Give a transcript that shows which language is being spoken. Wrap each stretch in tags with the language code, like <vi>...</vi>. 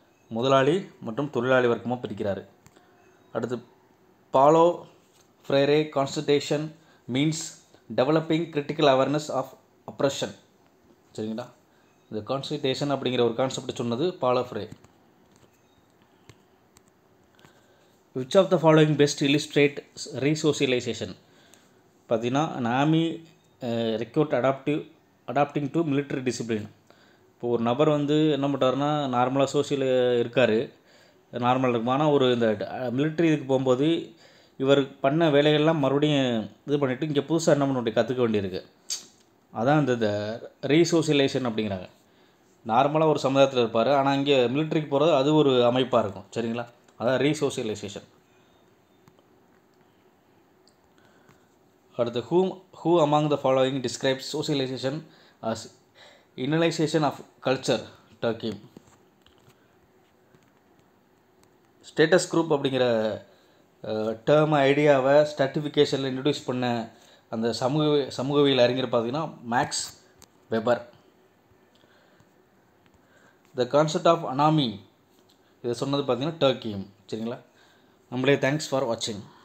<ta>முதலாளி மற்றும் தொழிலாளி வர்க்கமாக பிரிக்கிறாரு. அடுத்து,</ta> <en>Paulo Freire conscientisation means developing critical awareness of oppression.</en> <ta>சரிங்களா, இந்த கான்ஸ்டிடேஷன் அப்படிங்கிற ஒரு கான்செப்ட் சொன்னது பாலோ ஃப்ரே.</ta> <en>Which of the following best illustrate resocialisation.</en> <ta>பார்த்தீங்கன்னா,</ta> <en>an army recruit adapting to military discipline.</en> <ta>இப்போ ஒரு நபர் வந்து என்ன பண்ணுறாருன்னா, நார்மலாக சோசியல் இருக்கார், நார்மலாக இருக்கும். ஆனால் ஒரு இந்த மிலிட்ரி இதுக்கு போகும்போது இவர் பண்ண வேலைகள்லாம் மறுபடியும் இது பண்ணிவிட்டு இங்கே புதுசாக என்ன பண்ண வேண்டிய கற்றுக்க வேண்டியிருக்கு. அதான் இந்த ரீசோசியலைசேஷன் அப்படிங்கிறாங்க. நார்மலாக ஒரு சமுதாயத்தில் இருப்பார், ஆனால் இங்கே மிலிட்ரிக்கு போகிறது அது ஒரு அமைப்பாக இருக்கும். சரிங்களா, அதான் ரீசோசியலைசேஷன். அடுத்து,</ta> <en>who among the following describes socialization as internalization of culture?</en> <ta>டர்கீம். Status group அப்படிங்கிற டேர்ம் ஐடியாவை ஸ்ட்ராட்டிஃபிகேஷனில் இன்ட்ரடியூஸ் பண்ண அந்த சமூகவியல் அறிஞர் பார்த்தீங்கன்னா maths weber. The concept of anomie இதை சொன்னது பார்த்தீங்கன்னா டர்கீம். சரிங்களா, நம்மளே</ta> <en>Thanks for வாட்சிங்.</en>